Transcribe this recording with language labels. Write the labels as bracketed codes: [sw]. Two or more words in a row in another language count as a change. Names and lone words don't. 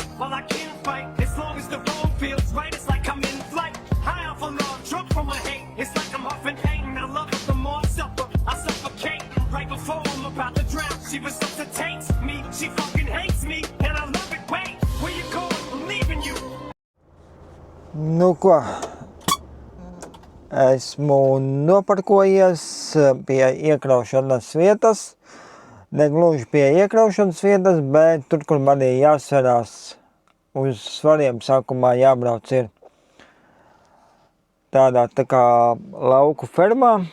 [en] Well, I can fight as long as the road feels right. It's like I'm in flight, high off of love, drunk from my hate. It's like I'm huffing hating. I love it the more I suffer. I suffocate right before I'm about to drown. She resuscitates me. She fucking hates me, and I love it. Wait, where you going? I'm leaving you. [lv] Ko? esmu noparkojies pie iekraušanas vietas. Ne gluži pie iekraušanas vietas, bet tur, kur man ir jāsverās uz svariem, sākumā jābrauc ir tādā tā kā lauku fermā.